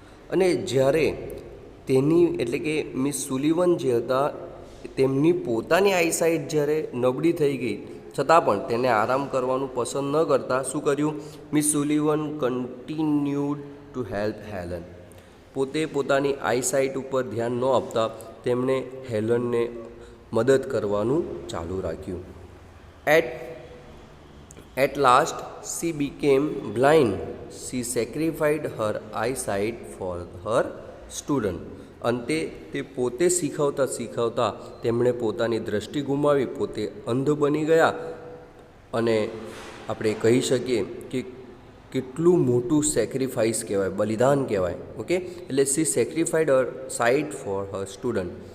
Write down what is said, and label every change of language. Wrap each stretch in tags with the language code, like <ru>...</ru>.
<gu>અને જ્યારે તેની એટલે કે મિસ સુલિવન જે હતા તેમની પોતાની આઈસાઇટ જ્યારે નબળી થઈ ગઈ છતાં પણ તેને આરામ કરવાનું પસંદ ન કરતા શું કર્યું,</gu> <en>Miss Sullivan continued to help Helen.</en> <gu>પોતે પોતાની આઈસાઇટ ઉપર ધ્યાન ન આપતા તેમણે હેલનને મદદ કરવાનું ચાલુ રાખ્યું.</gu> <en>At last she became blind. She sacrificed her eyesight for her student.</en> <gu>અંતે તે પોતે શીખવતા તેમણે પોતાની દૃષ્ટિ ગુમાવી, પોતે અંધ બની ગયા. અને આપણે કહી શકીએ કે કેટલું મોટું સેક્રિફાઈસ કહેવાય, બલિદાન કહેવાય. ઓકે, એટલે</gu> <en>She sacrificed her sight for her student.</en>